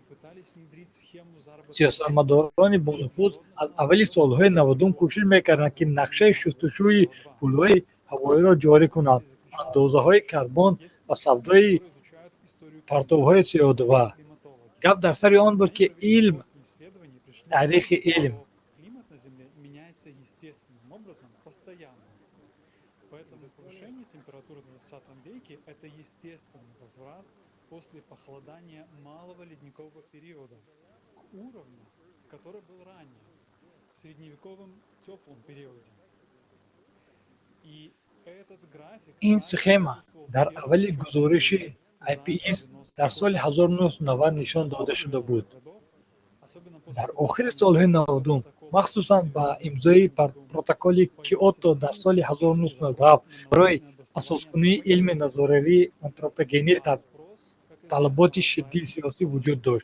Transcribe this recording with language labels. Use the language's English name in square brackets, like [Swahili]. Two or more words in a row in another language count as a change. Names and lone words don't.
[Tajik] сиёсатмадорони бонуфуз аз аввали солҳои 90 кӯшиш мекарданд ки нақшаи шустушӯи пулҳои ҳавоиро ҷорӣ кунанд, андозаҳои карбон ва савдои партовҳои CO2. гап дар сари он буд ки илм, таърихи илм [Russian] это естественный возврат после похолодания малого ледникового периода к уровню, который был ранее, в средневековом теплом периоде. И этот график... [Tajik] ин схема дар аввали гузориши IPCC дар соли 1990 нишон дода шуда буд. дар охири солҳои 90 махсусан ба имзои протоколи Киото дар соли 1997 барои асоскунии илми назоравии антропогенӣ талаботи шиддии сиёсӣ вуҷуд дошт.